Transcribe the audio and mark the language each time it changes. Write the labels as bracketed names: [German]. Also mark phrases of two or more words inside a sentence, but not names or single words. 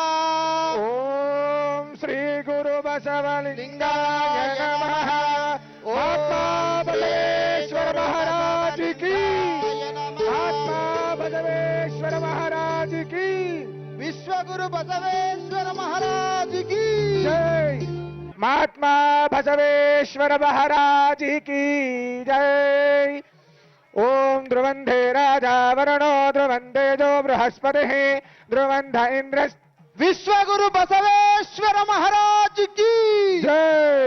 [Sanskrit] ఓం శ్రీ గురు బసవలింగాయ నమః. [Hindi] आत्मा बसवेश्वर महाराज की. आत्मा बसवेश्वर महाराज की. विश्वगुरु बसवेश्वर महाराज की जय. महात्मा बसवेश्वर महाराज की जय. [Sanskrit] ओम ध्रुवंधे राजा वरुणो ध्रुवंधे जो बृहस्पति ध्रुवंध इंद्र. [Hindi] विश्वगुरु बसवेश्वर महाराज की जय.